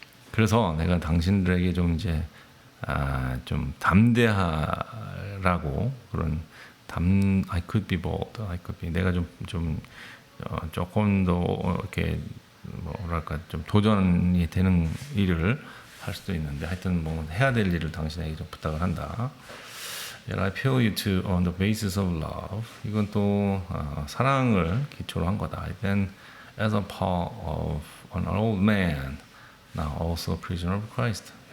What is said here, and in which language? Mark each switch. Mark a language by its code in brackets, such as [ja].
[ko] 그래서 내가 당신들에게 좀 이제 좀 담대하라고 그런 [en] I could be bold, I could be [ko] 내가 조금 더 이렇게 뭐랄까 좀 도전이 되는 일을 할 수도 있는데 하여튼 뭐 해야 될 일을 당신에게 좀 부탁을 한다. [en] Yet I appeal you to on the basis of love. [ko] 이건 또 사랑을 기초로 한 거다. [en] Then as a Paul of an old man, now also a prisoner of Christ.